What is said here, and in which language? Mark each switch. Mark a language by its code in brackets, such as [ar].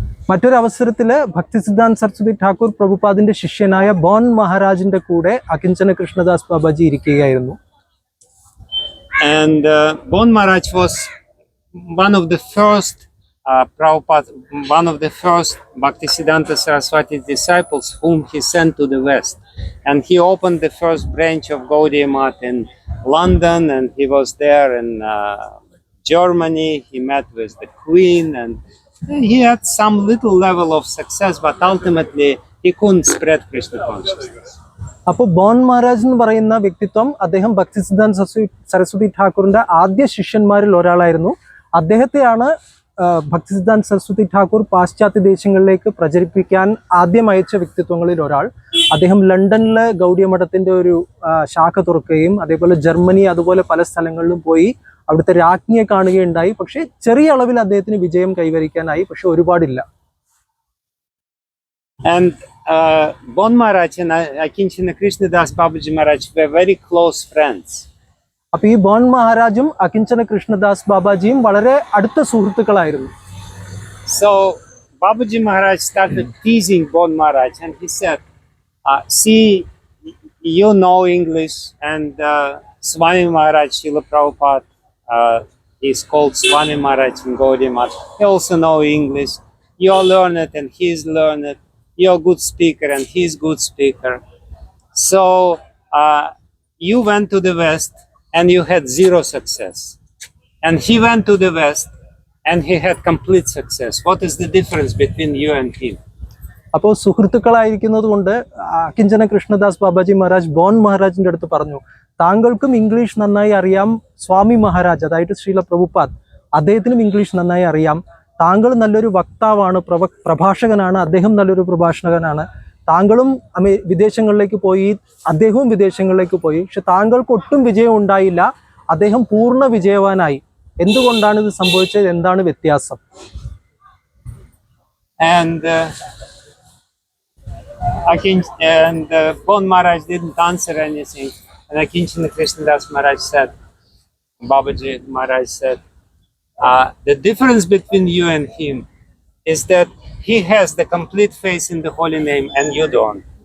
[ml] മറ്റൊരു അവസരത്തിൽ ഭക്തിസിദ്ധാന്ത സരസ്വതി ഠാക്കൂർ പ്രഭുപാദിന്റെ ശിഷ്യനായ ബോൺ മഹാരാജിന്റെ കൂടെ അകിഞ്ചന കൃഷ്ണദാസ് ബാബാജി ഇരിക്കുകയായിരുന്നു. [en] And Bon Maharaj was one of the first Bhaktisiddhanta Saraswati disciples whom he sent to the West. And he opened the first branch of Gaudiya Math in London, and he was there in Germany. He met with the Queen, and he had some little level of success, but ultimately he couldn't spread Krishna consciousness. [ml] അപ്പോൾ bone Maharaj എന്ന് പറയുന്ന വ്യക്തിത്വം അദ്ദേഹം ഭക്തിസിദ്ധാന്ത സരസ്വതി ഠാക്കൂറിന്റെ ആദ്യ ശിഷ്യന്മാരിൽ ഒരാളായിരുന്നു. അദ്ദേഹത്തെയാണ് ഭക്തിസിദ്ധാന്ത സരസ്വതി ഠാക്കൂർ പാശ്ചാത്യ ദേശങ്ങളിലേക്ക് പ്രചരിപ്പിക്കാൻ ആദ്യം അയച്ച വ്യക്തിത്വങ്ങളിൽ ഒരാൾ. അദ്ദേഹം ലണ്ടനിലെ ഗൗഡിയ മഠത്തിന്റെ ഒരു ശാഖ തുറക്കുകയും അതേപോലെ ജർമ്മനി അതുപോലെ പല സ്ഥലങ്ങളിലും പോയി അവിടുത്തെ രാജ്ഞിയെ കാണുകയുണ്ടായി. പക്ഷേ ചെറിയ അളവിൽ അദ്ദേഹത്തിന് വിജയം കൈവരിക്കാനായി, പക്ഷെ ഒരുപാടില്ല. [en] And Bon Maharaj and Akinchana Krishnadas Babaji Maharaj were very close friends. [ml] അപ്പൊ ഈ ബോൺ മഹാരാജും അകിഞ്ചന കൃഷ്ണദാസ് ബാബാജിയും വളരെ അടുത്ത സുഹൃത്തുക്കളായിരുന്നു. [en] So Babaji Maharaj started teasing Bon Maharaj and he said, see, you know English, and Swami Maharaj, Srila Prabhupada, is called Swami Maharaj in Gaudiya Math. He also know English. You're learned and he's learned. You're a good speaker and he's good speaker. So you went to the West and you had zero success. And he went to the West and he had complete success. What is the difference between you and him? [ml] അപ്പോൾ സുഹൃത്തുക്കളായിരിക്കുന്നത് കൊണ്ട് അകിഞ്ചന Krishnadas Babaji Maharaj bone മഹാരാജിന്റെ അടുത്ത് പറഞ്ഞു, താങ്കൾക്കും English നന്നായി അറിയാം, സ്വാമി മഹാരാജ് അതായത് ശ്രീല പ്രഭുപാദ് അദ്ദേഹത്തിനും English നന്നായി അറിയാം, താങ്കൾ നല്ലൊരു വക്താവാണ്, പ്രഭാഷകനാണ്, അദ്ദേഹം നല്ലൊരു പ്രഭാഷകനാണ്, താങ്കളും വിദേശങ്ങളിലേക്ക് പോയി, അദ്ദേഹവും വിദേശങ്ങളിലേക്ക് പോയി, പക്ഷെ താങ്കൾക്ക് ഒട്ടും വിജയം ഉണ്ടായില്ല, അദ്ദേഹം പൂർണ്ണ വിജയവാനായി. എന്തുകൊണ്ടാണ് ഇത് സംഭവിച്ചത്, എന്താണ് വ്യത്യാസം? [en] And Bon Maharaj didn't answer anything. And Akinchana Krishnadas Maharaj said, Babaji Maharaj said, the difference between you and him is that he has the complete faith in the holy name and you don't.